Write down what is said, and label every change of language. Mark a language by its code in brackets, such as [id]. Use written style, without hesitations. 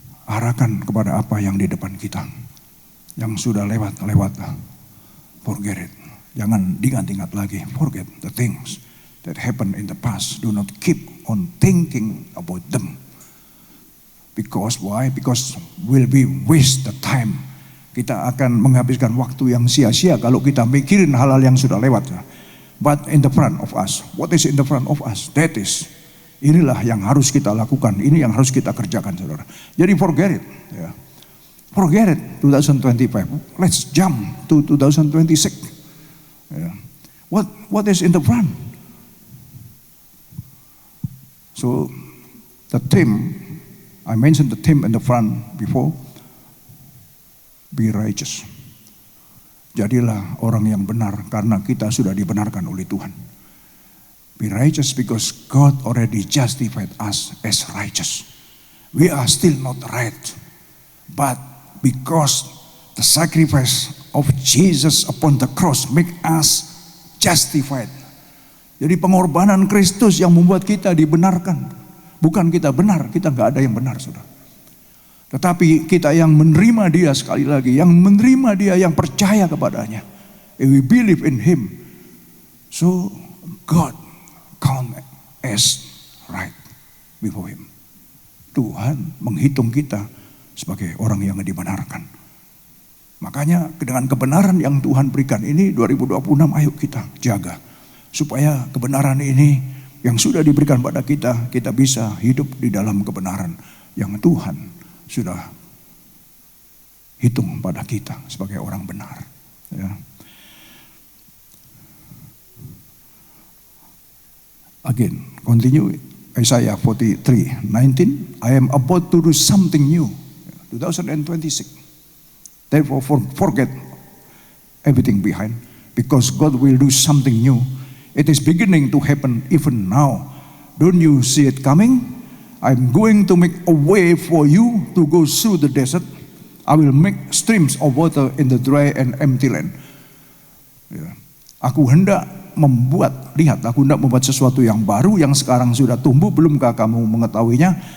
[id] Arahkan kepada apa yang di depan kita. Yang sudah lewat. [en] Forget it. [id] Jangan diingat-ingat lagi. [en] Forget the things that happened in the past. Do not keep on thinking about them. Because why? Because will be waste the time. [id] Kita akan menghabiskan waktu yang sia-sia kalau kita mikirin hal-hal yang sudah lewat. [en] But in the front of us, what is in the front of us? That is, [id] inilah yang harus kita lakukan. Ini yang harus kita kerjakan, saudara. [en] Jadi forget it. Ya. Forget it, 2025. Let's jump to 2026. Ya. What is in the front? So the theme, I mentioned the theme in the front before. Be righteous. [id] Jadilah orang yang benar karena kita sudah dibenarkan oleh Tuhan. [en] Be righteous because God already justified us as righteous. We are still not right. But because the sacrifice of Jesus upon the cross make us justified. [id] Jadi pengorbanan Kristus yang membuat kita dibenarkan. Bukan kita benar, kita gak ada yang benar, saudara. Tetapi kita yang menerima dia, sekali lagi, yang menerima dia, yang percaya kepadanya. [en] And we believe in him. So God count as right before him. [id] Tuhan menghitung kita sebagai orang yang dibenarkan. Makanya dengan kebenaran yang Tuhan berikan ini 2026, ayo kita jaga. Supaya kebenaran ini yang sudah diberikan pada kita, kita bisa hidup di dalam kebenaran yang Tuhan sudah hitung pada kita sebagai orang benar. Ya. [en] Again, continue Isaiah 43:19. I am about to do something new. 2026. Therefore forget everything behind, because God will do something new. It is beginning to happen even now. Don't you see it coming? I'm going to make a way for you to go through the desert. I will make streams of water in the dry and empty land. Ya. [id] Aku hendak membuat sesuatu yang baru yang sekarang sudah tumbuh, belumkah kamu mengetahuinya?